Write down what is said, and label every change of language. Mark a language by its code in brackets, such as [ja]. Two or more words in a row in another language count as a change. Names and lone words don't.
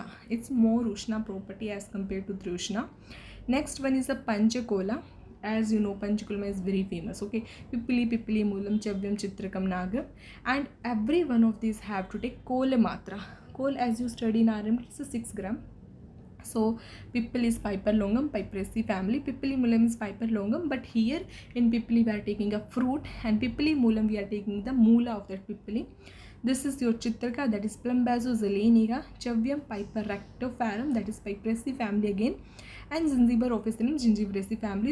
[en] It's more Ushna property as compared to Triushna. Next one is a Panchakola. As you know, Panchakulma is very famous. Okay, Pippali, Moolam, Chavyam, Chitrakam, Nagam, and every one of these have to take Kola Matra. Kol, as you study in RM, it's a 6 gram. So Pippali is Piper longum, Piperacea family. Pippali Moolam is Piper longum, but here in Pippali we are taking a fruit, and Pippali Moolam we are taking the moola of that Pippali. This is your Chitraka, that is Plumbazo zelenica, Chavyam Piper rectofarum, that is Piperacea family again, and Zingiber officinum, Gingibraceae family.